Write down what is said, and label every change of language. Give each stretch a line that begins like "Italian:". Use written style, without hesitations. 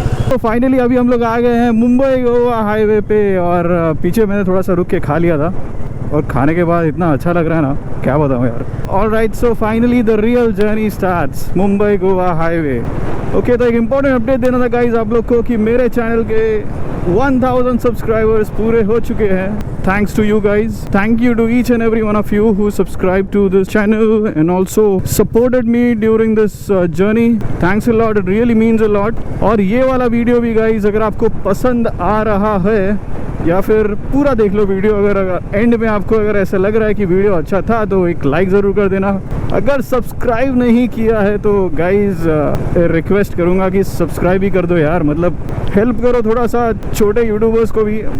Hindi: तो फाइनली अभी हम लोग आ गए हैं मुंबई गोवा हाईवे पे। और पीछे मैंने थोड़ा सा रुक के खा लिया था और खाने के बाद इतना अच्छा लग रहा है ना, क्या बताऊँ यार।
English: Alright, so finally the real journey starts, Mumbai Goa highway.
Hindi: Okay, तो एक इम्पॉर्टेंट अपडेट देना था गाइज आप लोग को कि मेरे चैनल के 1000 सब्सक्राइबर्स पूरे हो चुके हैं।
English: Thanks to you guys. Thank you to each and every one of you who subscribed to this channel and also supported me during this journey. Thanks a lot. It really means a lot.
Hindi: और ये वाला video भी guys अगर आपको पसंद आ रहा है या फिर पूरा देख लो वीडियो, अगर एंड में आपको अगर ऐसा लग रहा है कि वीडियो अच्छा था तो एक लाइक ज़रूर कर देना। अगर सब्सक्राइब नहीं किया है तो गाइज रिक्वेस्ट करूँगा कि सब्सक्राइब ही कर दो यार, मतलब हेल्प करो थोड़ा सा छोटे यूट्यूबर्स को भी।